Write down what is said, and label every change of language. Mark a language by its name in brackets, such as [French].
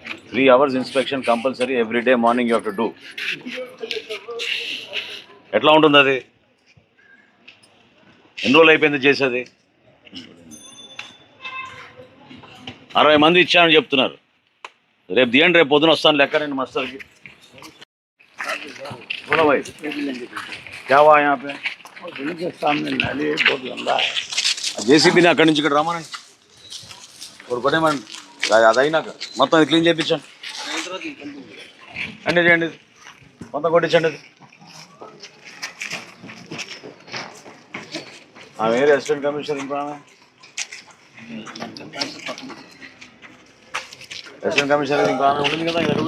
[English] 3 hours inspection compulsory every day morning you have to do. [Telugu] ఎట్లా ఉంటుంది అది? ఎన్ని రోజులు అయిపోయింది చేసేది? 60 మంది ఇచ్చానని చెప్తున్నారు. రేపు తీయండి, రేపు పొద్దున వస్తాను లెక్క నేను మాస్టర్కి. [Hindi] बोलो भाई क्या हुआ यहाँ पे? सामने नाली बहुत लंबा है. [Telugu] జేసీబీ అక్కడి నుంచి ఇక్కడ రమ్మనండి, కొట్టేమనండి, అది అయినాక మొత్తం ఇది క్లీన్ చేయించండి. అన్నీ చేయండి, మొత్తం కొట్టించండి. అది ఆమె ఏరియా అసిస్టెంట్ కమిషనర్, ఇంకో ఆమె అసిస్టెంట్ కమిషనర్, ఇంకో ఆమె ఉంటుంది కదా.